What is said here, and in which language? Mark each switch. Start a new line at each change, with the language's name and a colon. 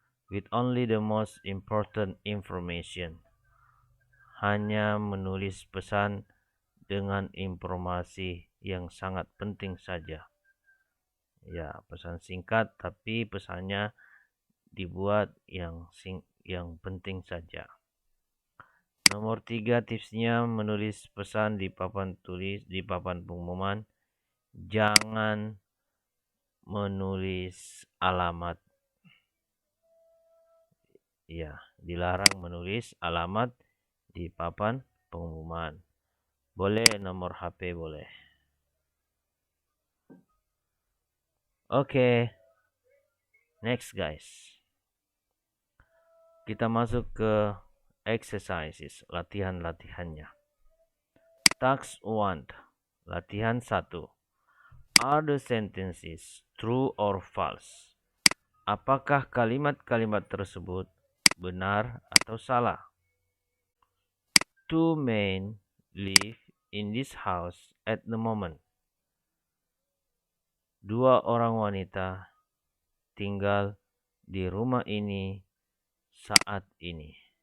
English: With only the most important information.
Indonesian: Hanya menulis pesan dengan informasi yang sangat penting saja. Ya, pesan singkat tapi pesannya dibuat yang penting saja. Nomor 3 tipsnya menulis pesan di papan pengumuman Jangan menulis alamat. Ya, dilarang menulis alamat di papan pengumuman. Boleh nomor HP boleh. Oke.
English: Next guys.
Indonesian: Kita masuk ke exercises, latihan-latihannya. Task 1. Latihan 1.
English: Are the sentences true or false?
Indonesian: Apakah kalimat-kalimat tersebut benar atau salah?
English: Two men live in this house at the moment.
Indonesian: Dua orang wanita tinggal di rumah ini saat ini.